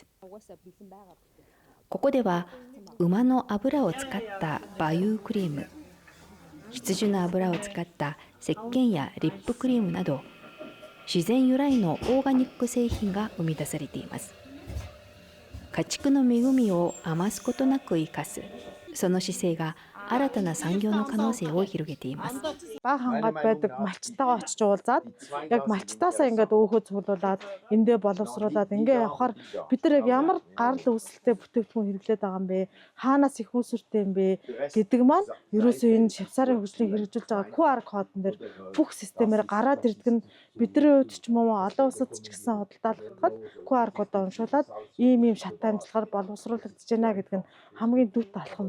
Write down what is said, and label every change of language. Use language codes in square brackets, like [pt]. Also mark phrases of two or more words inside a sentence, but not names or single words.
[ja] ここでは馬の油を使った馬油クリーム、羊の油を使った石鹸やリップクリームなど自然由来のオーガニック製品が生み出されています。家畜の恵みを余すことなく生かす、その姿勢が新たな産業の可能性を広げています。 [mn] Баг хангаад байдаг малчтайгаа очиж уулзаад яг малчтаасаа ингээд өөхөө цуглуулад эндээ боловсруулад ингээ явахаар бид нар яг ямар гарал үүсэлтэй бүтээгдэхүүн хэрэглээд байгаа юм бэ, хаанаас их үүсвэртэй юм бэ гэдэг маань ерөөсөө энэ швейцарын хөгжлийг хэрэгжүүлж байгаа QR кодон дээр бүх системээр гараад ирдэг нь бидний хувьд ч юм уу олон улсад ч гэсэн худалдаалагдахад QR кодоо уншуулад ийм шат амжилгаар боловсруулагдаж байна гэдэг нь хамгийн дүт алхам.